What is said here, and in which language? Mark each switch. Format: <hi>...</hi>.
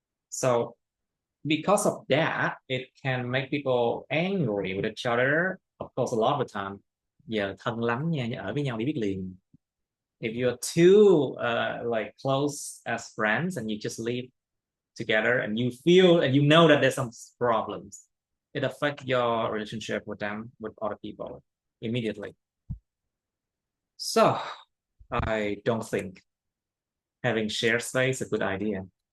<en>So because of that, it can make people angry with each other. Of course, a lot of the time.</en> <vi>Giờ thân lắm nha, ở với nhau đi biết liền.</vi> <en>If you're too like close as friends and you just live together and you feel and you know that there's some problems, it affects your relationship with them, with other people immediately. So I don't think having shared space is a good idea.</en>